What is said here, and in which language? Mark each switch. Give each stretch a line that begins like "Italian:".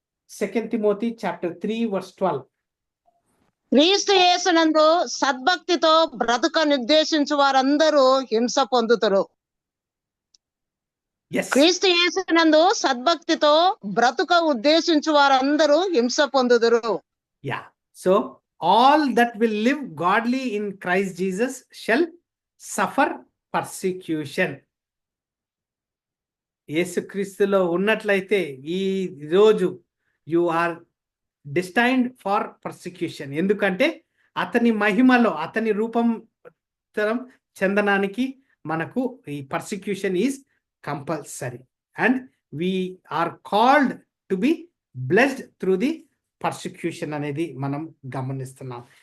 English: 2 Timothy chapter 3:12.
Telugu: క్రీస్తు యేసునందు సద్భక్తితో బ్రతుక నిర్దేశించు వారందరూ హింస పొందుతారు. క్రీస్తు యేసునందు సద్భక్తితో బ్రతుక ఉద్దేశించు వారందరూ హింస పొందుదురు. Yeah.
English: So all that will live godly in Christ Jesus shall suffer persecution.
Telugu: యేసుక్రీస్తులో ఉన్నట్లయితే ఈ రోజు
English: You are destined for persecution.
Telugu: ఎందుకంటే అతని మహిమలో, అతని రూపాంతరం చెందడానికి మనకు ఈ persecution
English: is compulsory and we are called to be blessed through the persecution
Telugu: అనేది మనం గమనిస్తున్నాం.